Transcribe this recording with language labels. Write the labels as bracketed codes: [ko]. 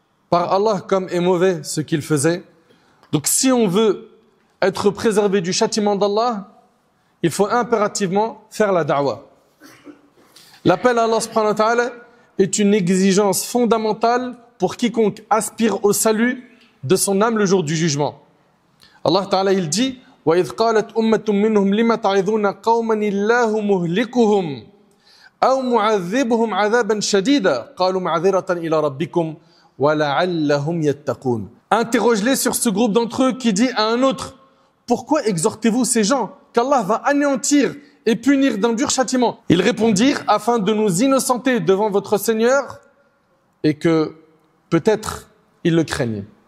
[fr] Par Allah, comme est mauvais ce qu'ils faisaient. Donc si on veut être préservé du châtiment d'Allah, il faut impérativement faire la da'wah. L'appel à Allah subhanahu wa ta'ala est une exigence fondamentale pour quiconque aspire au salut de son âme le jour du jugement. Allah ta'ala il dit [ar] وَإِذْ قَالَتْ أُمَّةٌ مِّنْهُمْ لِمَ تَعِظُونَ قَوْمًا اللَّهُ مُهْلِكُهُمْ أَوْ مُعَذِّبُهُمْ عَذَابًا شَدِيدًا قَالُوا مَعْذِرَةً إِلَى رَبِّكُمْ وَلَعَلَّهُمْ يَتَّقُونَ. [fr] Interroge-les sur ce groupe d'entre eux qui dit à un autre pourquoi exhortez-vous ces gens qu'Allah va anéantir et punir d'un dur châtiment? Ils répondirent afin de nous innocenter devant votre Seigneur et que peut-être ils le craignent.